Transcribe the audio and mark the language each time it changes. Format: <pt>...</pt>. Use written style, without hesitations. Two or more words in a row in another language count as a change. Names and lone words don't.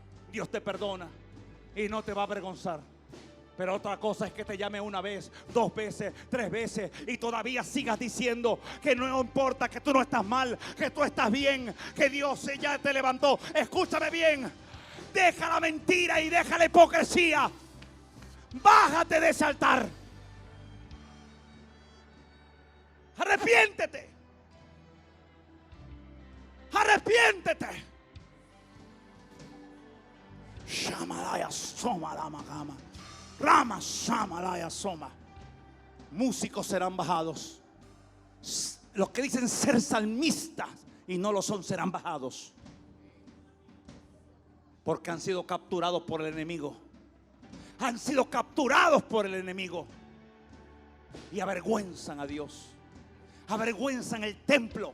<es>Dios te perdona y no te va a avergonzar. Pero otra cosa es que te llame una vez, 2 veces, 3 veces y todavía sigas diciendo que no importa, que tú no estás mal, que tú estás bien, que Dios ya te levantó. Escúchame bien, deja la mentira y deja la hipocresía. Bájate de ese altar. Arrepiéntete. Arrepiéntete. Shamalaya soma la magama. Rama Shamalaya Soma. Músicos serán bajados. Los que dicen ser salmistas y no lo son serán bajados. Porque han sido capturados por el enemigo. Han sido capturados por el enemigo. Y avergüenzan a Dios. Avergüenzan el templo.</es>